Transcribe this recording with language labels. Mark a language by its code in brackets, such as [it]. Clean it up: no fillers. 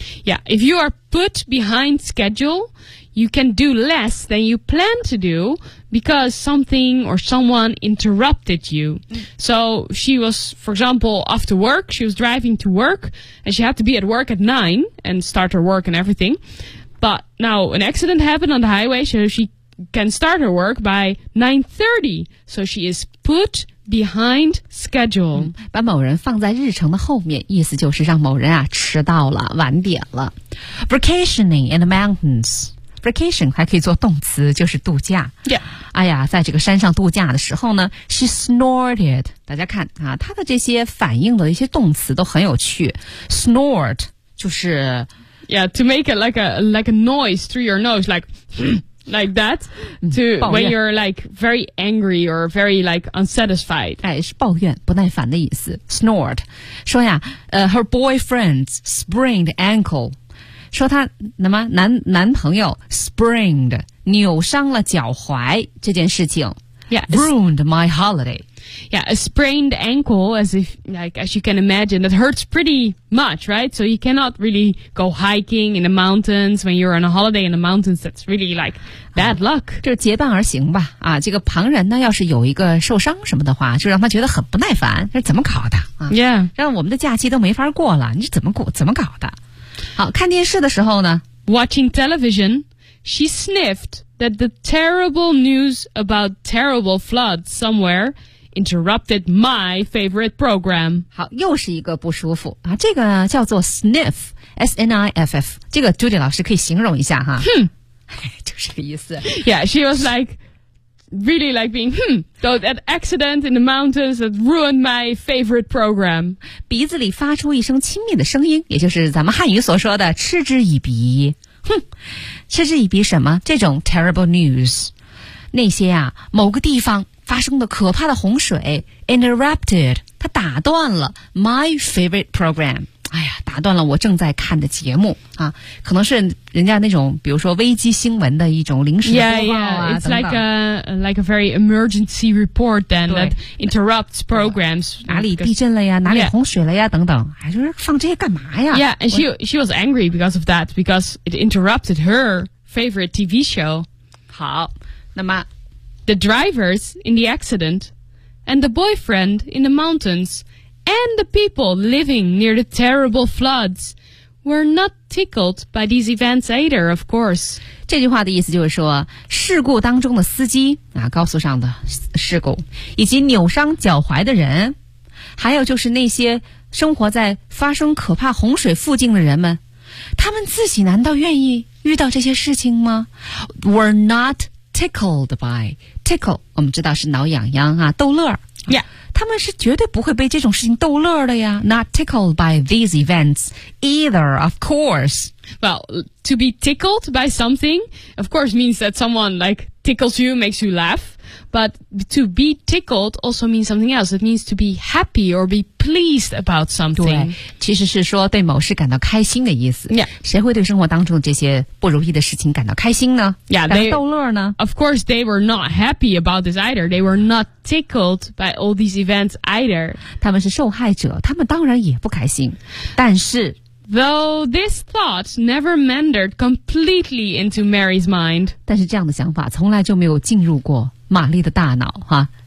[en] Yeah, if you are put behind schedule, you can do less than you plan to do because something or someone interrupted you. So she was, for example, off to work, she was driving to work and she had to be at work at 9 and start her work and everything. But now an accident happened on the highway, so she can start her work by 9:30. So she is put behind schedule.、嗯、 [zh] 把某人放在日程的后面，意思就是让某人啊迟到了，晚点了。 [en] Vacationing in the mountains. [zh] Vacation 还可以做动词，就是度假。 [en] Yeah. [zh] 哎呀，在这个山上度假的时候呢 ， [en] she snorted. [zh] 大家看啊，它的这些反应的一些动词都很有趣。 Snort 就是。 [en] Yeah, to make it like a noise through your nose, like that, to when you're like very angry or very like unsatisfied. [zh] 哎，是抱怨，不耐烦的意思。 Snort, 说呀， [en] her boyfriend sprained ankle, [zh] 说他什么男朋友 sprained 扭伤了脚踝这件事情。 [en] Yeah, ruined my holiday. Yeah, a sprained ankle, as you can imagine, that hurts pretty much, right? So you cannot really go hiking in the mountains when you're on a holiday in the mountains. That's really like bad luck. [zh] 就结伴而行吧。啊，这个旁人呢，要是有一个受伤什么的话，就让他觉得很不耐烦。这是怎么搞的？啊、 [en] yeah, [zh] 让我们的假期都没法过了。你是怎么搞的？好，看电视的时候呢 [en] ，watching television, she sniffed. That the terrible news about terrible flood somewhere interrupted my favorite program. [zh] 好，又是一个不舒服啊！这个叫做 sniff, S N I F F. 这个 Judy 老师可以形容一下哈。哼，就是这个意思。 [en] Yeah, she was like really like being though that accident in the mountains that ruined my favorite program. [zh] 鼻子里发出一声轻蔑的声音，也就是咱们汉语所说的嗤之以鼻。哼，嗤之以鼻什么？这种 [en] terrible news， [zh] 那些啊，某个地方发生的可怕的洪水 interrupted， 它打断了 [en] my favorite program。 [zh] 哎呀，打断了我正在看的节目啊，可能是人家那种，比如说危机新闻的一种临时播报啊 [en] yeah, yeah. It's [zh] 等等 [en] like a very emergency report then that interrupts programs. [zh] 哪里地震了呀？哪里洪水了呀？ Yeah. 等等，哎，就是放这些干嘛呀 [en] ？Yeah, and she was angry because of that because it interrupted her favorite TV show. [zh] 好，那么 [en] the drivers in the accident and the boyfriend in the mountains. And the people living near the terrible floods were not tickled by these events either, of course. [zh] 这句话的意思就是说，事故当中的司机啊，高速上的事故，以及扭伤脚踝的人，还有就是那些生活在发生可怕洪水附近的人们，他们自己难道愿意遇到这些事情吗？ [en] Were not tickled by tickle. [zh] 我们知道是挠痒痒啊，逗乐。 [en] Yeah. [zh] 他们是绝对不会被这种事情逗乐的呀 [en] Not tickled by these events either, of course. Well, to be tickled by something, of course, means that someone like tickles you, makes you laugh. But to be tickled also means something else. It means to be happy or be pleased about something. [zh] 对，其实是说对某事感到开心的意思。 [en] Yeah. [zh] 谁会对生活当中这些不如意的事情感到开心呢？ [en] Yeah, [zh] 感到逗乐呢？ [en] Of course, they were not happy about this either. They were not tickled by all these events either. [zh] 他们是受害者，他们当然也不开心。但是 [en] Though this thought never meandered completely into Mary's mind. [zh] 但是这样的想法从来就没有进入过玛丽的大脑哈。